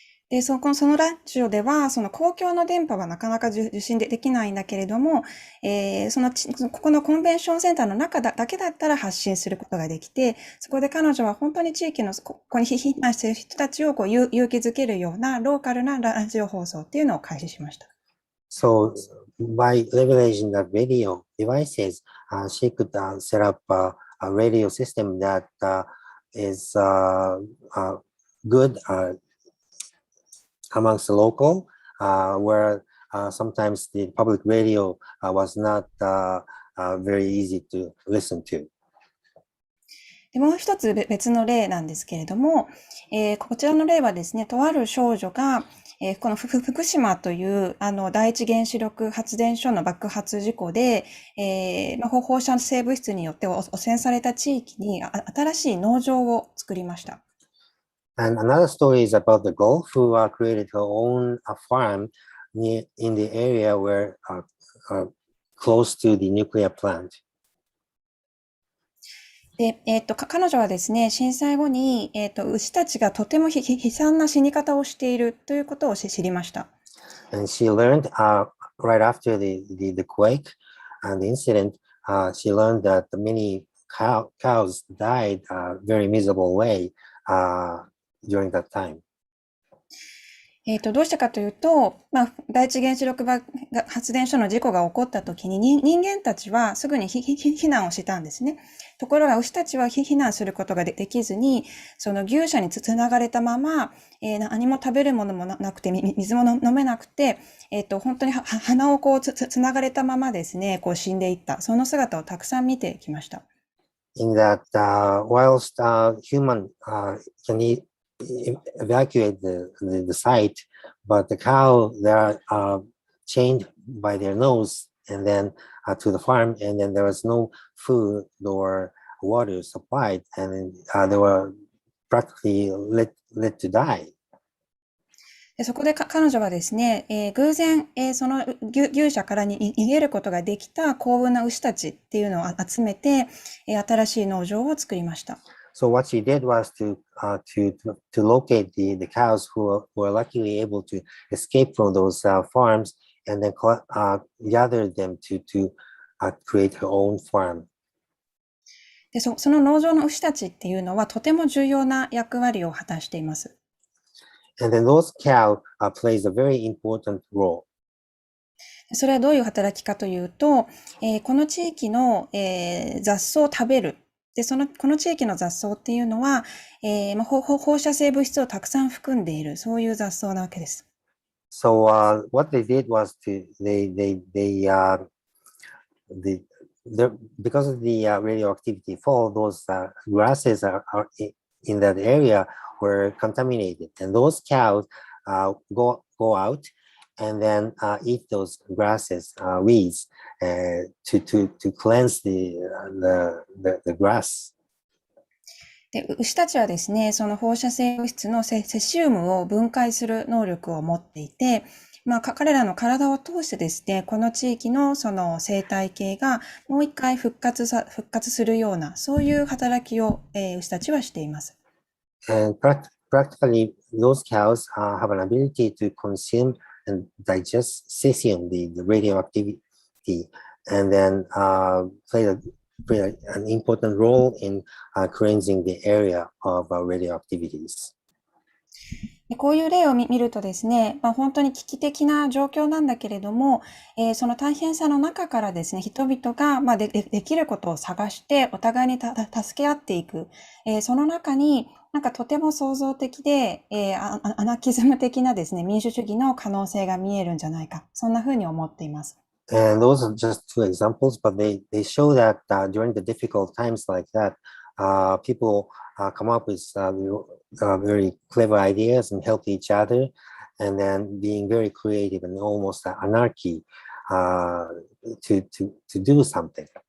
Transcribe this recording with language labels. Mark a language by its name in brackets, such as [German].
[Japanese] で、そのラジオでは、その公共の電波はなかなか受信できないんだけれども、ここのコンベンションセンターの中だけだったら発信することができて、そこで彼女は本当に地域の、ここに避難している人たちを勇気づけるようなローカルなラジオ放送っていうのを開始しました。 [English] So by leveraging the radio devices, she could set up a radio system that is good amongst the local, where sometimes the public radio was not very easy to listen to. [Japanese] で、もう一つ別の例なんですけれども、こちらの例はですね、とある少女が、この福島という第一原子力発電所の爆発事故で、放射性物質によって汚染された地域に新しい農場を作りました。 [English] And another story is about the girl who created her own farm in the area where close to the nuclear plant. [Japanese] で、彼女はですね、震災後に、牛たちがとても悲惨な死に方をしているということを知りました。 [English] And she learned right after the quake and the incident, she learned that many cows died very miserable way during that time. [Japanese] どうしてかというと、第一原子力発電所の事故が起こった時に人間たちはすぐに避難をしたんですね。ところが牛たちは避難することができずに、その牛舎につながれたまま、何も食べるものもなくて、水も飲めなくて、本当に鼻をつながれたままですね、死んでいった。その姿をたくさん見てきました。 [English] In that, whilst human can evacuate the site, but the cow, they are chained by their nose and then to the farm, and then there was no food or water supplied, and they were practically let to die. [Japanese] そこで彼女はですね、偶然、その牛舎から逃げることができた幸運な牛たちっていうのを集めて、新しい農場を作りました。 [English] So what she did was to locate the cows who were luckily able to escape from those farms and then gather them to create her own farm. [Japanese] で、その農場の牛たちっていうのはとても重要な役割を果たしています。 [English] And then those cows plays a very important role. [Japanese] それはどういう働きかというと、この地域の、雑草を食べる。で、この地域の雑草っていうのは、放射性物質をたくさん含んでいる、そういう雑草なわけです。 [English] So what they did was because of the radioactivity fall, those grasses are in that area were contaminated, and those cows go out and then eat those grasses, weeds, to cleanse the grass. [Japanese] で、牛たちはですね、その放射性物質のセシウムを分解する能力を持っていて、彼らの体を通してですね、この地域のその生態系がもう一回復活するような、そういう働きを、牛たちはしています。 [English] And practically, those cows have an ability to consume and digest cesium, the radioactivity, and then play an important role in cleansing the area of radioactivities. [Japanese] でこういう例を見るとですね、本当に危機的な状況なんだけれども、その大変さの中からですね、人々が、できることを探して、お互いに助け合っていく。その中に、なんかとても創造的で、アナキズム的なですね、民主主義の可能性が見えるんじゃないか。そんな風に思っています。 [English] And those are just two examples, but they show that during the difficult times like that, people come up with very clever ideas and help each other, and then being very creative and almost anarchy to do something.